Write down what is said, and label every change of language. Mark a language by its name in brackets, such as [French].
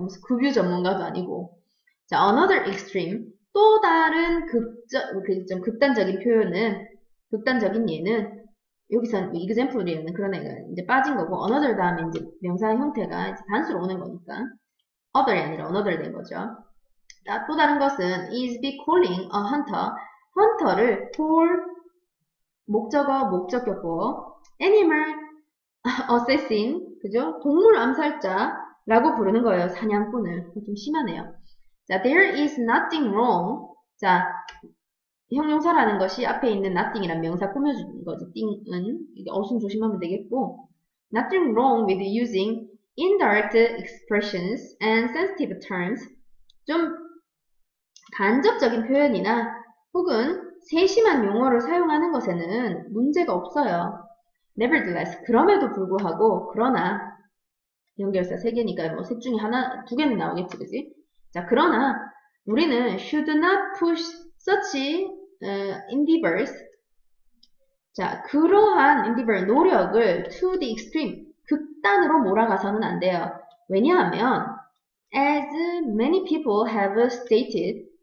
[Korean] 무슨 급유 전문가도 아니고. 자, [English] another extreme, [Korean] 또 다른 좀 극단적인 표현은, 극단적인 예는 여기서 example이라는 그런 애가 이제 빠진 거고, another 다음에 이제 명사의 형태가 이제 단수로 오는 거니까 other이 아니라 another 된 거죠. 자, 또 다른 것은 [English] is be calling a hunter, [Korean] hunter를 call 목적격보 [English] animal assassin, [Korean] 그죠? 동물 암살자라고 부르는 거예요. 사냥꾼을. 좀 심하네요. [English] 자, there is nothing wrong. [Korean] 자, 형용사라는 것이 앞에 있는 nothing이란 명사 꾸며주는 거죠. thing은 어순 조심하면 되겠고, [English] nothing wrong with using indirect expressions and sensitive terms. [Korean] 좀 간접적인 표현이나 혹은 세심한 용어를 사용하는 것에는 문제가 없어요. Nevertheless, 그럼에도 불구하고, 그러나 연결사 3개니까 뭐 셋 중에 하나, 2개는 나오겠지, 그지? 자, 그러나 우리는 [English] should not push such endeavors. [Korean] 자, 그러한 endeavor, 노력을 [English] to the extreme, [Korean] 극단으로 몰아가서는 안 돼요. 왜냐하면 [English] as many people have stated.